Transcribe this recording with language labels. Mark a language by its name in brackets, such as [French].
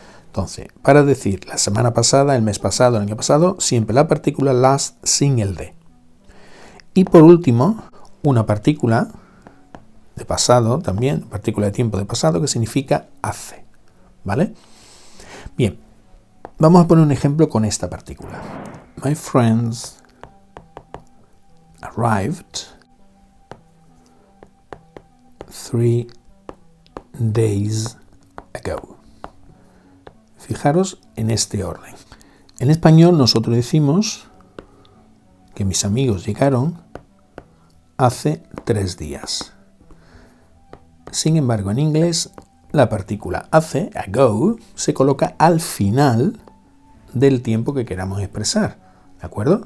[Spanish] Entonces, para decir la semana pasada, el mes pasado, el año pasado, siempre la partícula last sin el de. Y por último, una partícula de pasado también, partícula de tiempo de pasado, que significa hace, ¿vale? Bien, vamos a poner un ejemplo con esta partícula. [English] My friends arrived 3 days ago. [Spanish] Fijaros en este orden. En español nosotros decimos que mis amigos llegaron hace 3 días. Sin embargo, en inglés la partícula hace, ago, se coloca al final del tiempo que queramos expresar, ¿de acuerdo?